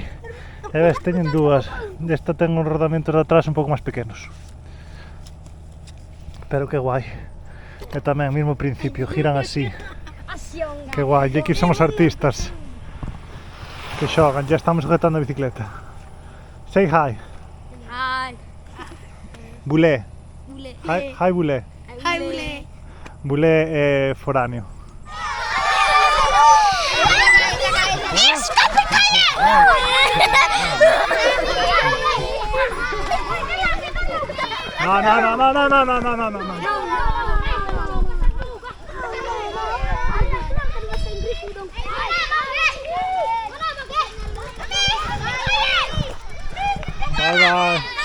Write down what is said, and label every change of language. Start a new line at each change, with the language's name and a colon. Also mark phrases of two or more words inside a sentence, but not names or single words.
Galician: E ves, teñen dúas, esta ten uns rodamentos de atrás un pouco máis pequenos. Pero que guai. E tamén, mismo principio, giran así. Que guai, e aquí son os artistas que xogan,
Spanish: ya estamos sujetando
Galician: a bicicleta.
English: Say hi. Hi. Bulé. Bule. Hi Bulé. Hi, Bule.
Galician: Bulé é foráneo. No.
English: Bye.